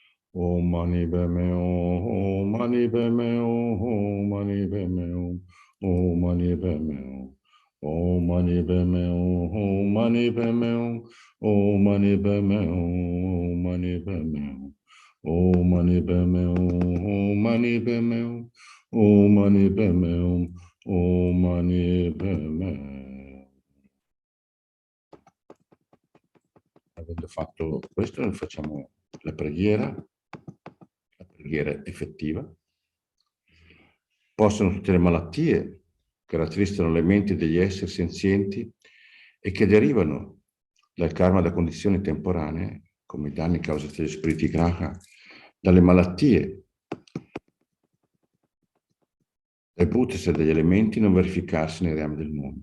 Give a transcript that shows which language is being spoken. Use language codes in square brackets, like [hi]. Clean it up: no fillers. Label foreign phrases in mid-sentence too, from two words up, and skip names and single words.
[sa] Om Mani Padme Hum, Om Mani Padme Hum, Om Mani Padme Hum, Om Mani Padme Hum, Om Mani Padme Hum, Om Mani Padme Hum, Om Mani Padme Hum, Om Mani Padme Hum, Om Mani Padme Hum, Om Mani Padme Hum, Om Mani Padme Hum, Om Mani Padme Hum. [it] Avendo fatto questo, noi facciamo la preghiera effettiva. Possono tutte le malattie che rattristano le menti degli esseri senzienti e che derivano dal karma da condizioni temporanee, come i danni causati dagli spiriti graha, dalle malattie, dai bhutas e dagli elementi non verificarsi nei reami del mondo.